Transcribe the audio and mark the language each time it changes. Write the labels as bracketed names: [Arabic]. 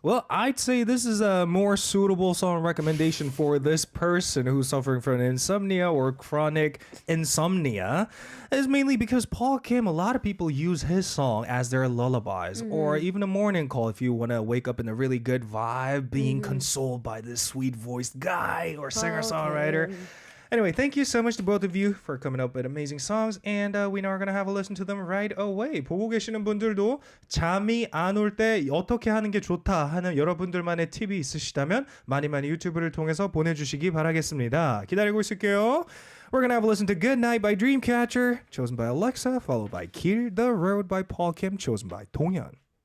[English] Well, I'd say this is a more suitable song recommendation for this person who's suffering from insomnia or chronic insomnia, is mainly because Paul Kim, a lot of people use his song as their lullabies or even a morning call if you want to wake up in a really good vibe, being consoled by this sweet voiced guy or singer-songwriter. Anyway, thank you so much to both of you for coming up with amazing songs, and we are going to have a listen to them right away. [Korean] 보고 계시는 분들도 잠이 안 올 때 어떻게 하는 게 좋다 하는 여러분들만의 팁이 있으시다면 많이 유튜브를 통해서 보내주시기 바라겠습니다. 기다리고 있을게요. [English] We're going to have a listen to Good Night by Dreamcatcher, chosen by Alexa, followed by Kill the Road by Paul Kim, chosen by DONGYEON.